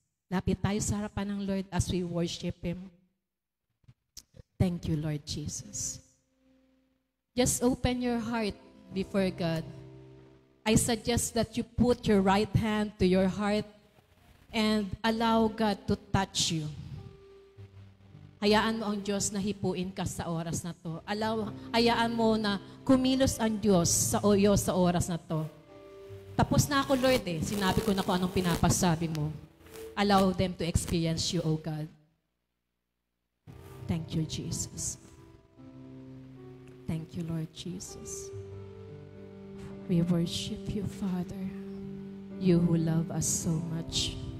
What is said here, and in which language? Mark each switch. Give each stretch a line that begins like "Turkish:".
Filipino: Lapit tayo sa harapan ng Lord
English: as we worship Him. Thank you, Lord Jesus. Just open your heart before God. I suggest that you put your right hand to your heart and allow God to touch you.
Filipino: Hayaan mo ang Diyos na hipuin ka sa oras na to. Hayaan mo na kumilos ang Diyos sa oras na to. Tapos na ako, Lord eh. Sinabi ko na kung anong pinapasabi mo.
English: Allow them to experience you, O God. Thank you, Jesus. Thank you, Lord Jesus. We worship you, Father. You who love us so much.